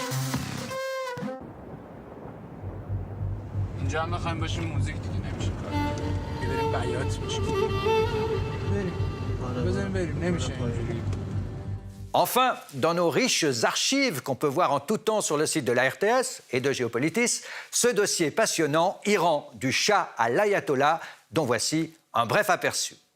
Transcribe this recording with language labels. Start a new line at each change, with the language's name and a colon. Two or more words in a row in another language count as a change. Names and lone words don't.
Persian: اینجا هم بخوایم باشیم موزیک دیگه نمیشه کار.
French: Enfin, dans nos riches archives qu'on peut voir en tout temps sur le site de la RTS et de Géopolitis, ce dossier passionnant, Iran du Shah à l'Ayatollah, dont voici un bref aperçu.